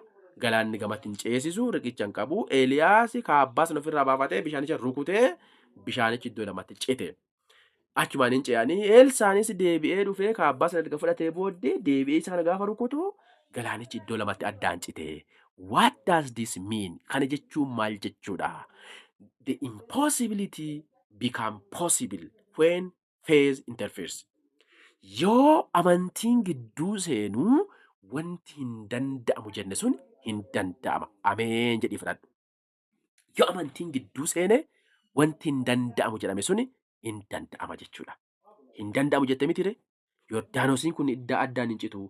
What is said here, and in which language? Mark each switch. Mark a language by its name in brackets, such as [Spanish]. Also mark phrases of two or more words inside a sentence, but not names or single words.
[Oromo] Galaanni gamatti hin ceesisu riqicha hin qabu. Eliyaas kaabbaa sana ofirraa baafatee bishaanicha rukutee bishaanichi iddoo lamatti cite. Achumaan hin ce'anii Elsaanis deebi'ee dhufee kaabbaa sana erga fudhatee booddee deebi'ee isa kana gaafa rukutu galaanichi iddoo lamatti addaan cite. [English] What does this mean? [Oromo] Kana jechuun maal jechuudha? [English] The impossibility become possible when faith interferes. [Oromo] Yoo amantiin gidduu seenuu wanti hin danda'amu jenne sun hin danda'ama. Ameen jedhii fudhadhu. Yoo amantiin gidduu seene wanti hin danda'amu jedhame sun hin danda'ama jechuudha. Hin danda'amu jette mitire Yordaanosiin kun addaan hin citu.